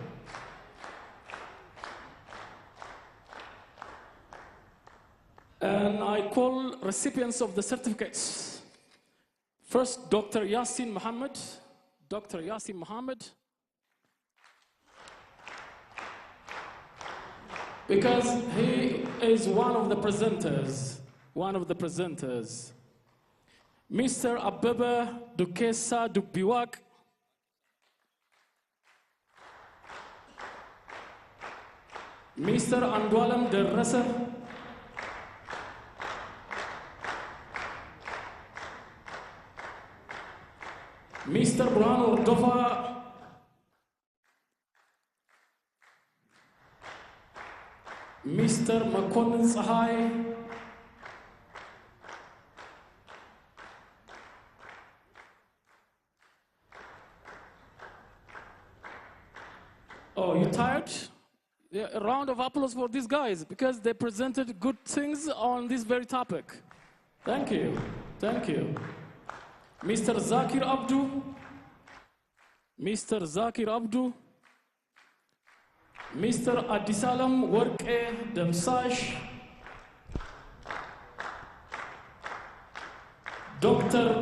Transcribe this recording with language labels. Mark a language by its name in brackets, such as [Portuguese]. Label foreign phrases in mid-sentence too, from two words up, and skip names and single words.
[English] And I call recipients of the certificates. First, Dr. Yasin Mohammed. Dr. Yasin Mohammed. Because he is one of the presenters. Mr. Abebe Dukesa Dukbiwak. Mr. Andwalam Derresa. Mr. Burhan Ordofa. Mr. Makonnen Sahai. Oh, you tired? Yeah, a round of applause for these guys, because they presented good things on this very topic. Thank you. Thank you. Mr. Zakir Abdu. Mr. Zakir Abdu. Mr. Adisalam Worke Demsash. Dr.